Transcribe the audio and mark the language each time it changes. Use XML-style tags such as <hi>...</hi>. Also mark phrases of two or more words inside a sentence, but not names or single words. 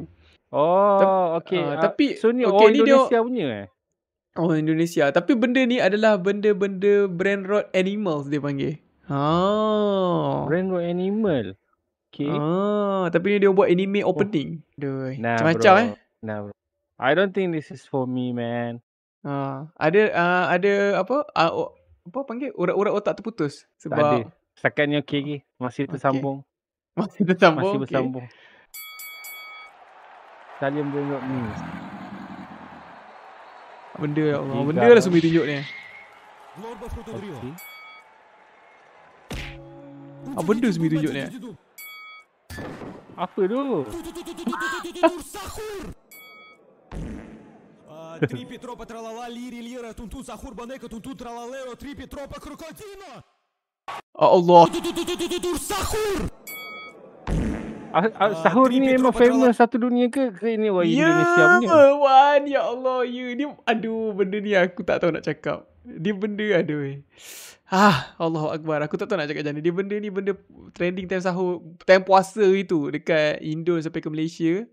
<ms>Oh, okey. Tapi so ni okay, orang ni Indonesia punya eh? Oh, Indonesia. Tapi benda ni adalah benda-benda</ms> <en>Brain Rot animals</en> <ms>dia panggil.</ms> <en>Brain Rot animal.</en> <ms>Okay. Tapi ni dia buat</ms> <en>anime opening.</en> <ms>Aduh, Nah, macam-macam bro. Nah, bro.</ms> <en>I don't think this is for me, man.</en> <ms>Ada apa? Apa panggil? Urat-urat otak terputus sebab tak ada. Setakat ni okey lagi. Masih tersambung. Masih tersambung. Masih bersambung. Kalian</ms> <en>Brain Rot</en> <ms>ni. Benda</ms> <ar>ya Allah.</ar> <ms>Benda lah Sumi tunjuk ni. Okay. Apa benda Sumi tunjuk ni? Apa tu? Три Петропа тралала, лири лира, тунтун сахур банека, тунтун тралалео, три Петропа крокодила. Allah. Сахур. Sahur ni memang famous satu dunia ke ini orang Indonesia punya? Ya, Wan.</ms> <ar>Ya Allah.</ar> <ms>Ya, dia aduh benda ni aku tak tahu nak cakap. Dia benda aduh.</ms> <ar>Allahu Akbar.</ar> <ms>Aku tak tahu nak cakap macam ni. Dia benda ni benda trending time sahur, time puasa itu dekat Indo sampai ke Malaysia.</ms>